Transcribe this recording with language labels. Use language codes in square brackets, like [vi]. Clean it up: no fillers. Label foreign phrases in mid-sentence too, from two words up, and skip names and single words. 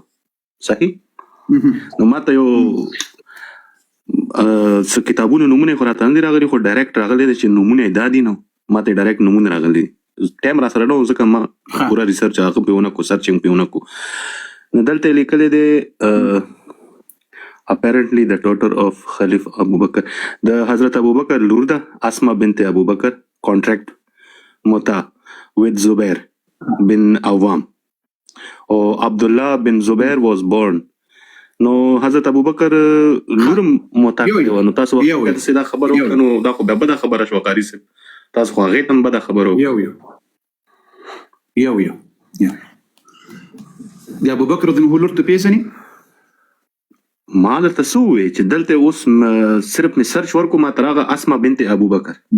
[ps] صحیح. نو ما ته یو څه کتابونو نومونه خو راته نه دي راغلي، خو ډایرکټ راغلی دی چې نومونه یې دا دي. نو ما ته یې ډایرکټ نومونه راغلي دي. ټایم را سره نه و، ځکه ما پوره ریسرچ هغه پې ونه کړو، سرچینګ پې ونه کړو. نو دلته یې لیکلی دی [en] apparently the daughter of Khalif Abu Bakr, the Hazrat Abu Bakr [ps] لور ده [en] Asma bint Abu Bakr contract muta with Zubair bin Awam, or Abdullah bin Zubair was born [ps] نو حضرت ابوبکر لورم موتا کړی و، نو تاسو وخت دا خبر وکړو نو دا خو بده خبره شو قاری صاحب، تاسو خو هغې ته هم بده خبره وکړو. یو د ابوبکر رضی الله عنه ته پیژنې؟ ما درته څه ووایې چې دلته اوس صرف مې سرچ ورکو ما تر هغه اسما بنت ابوبکر.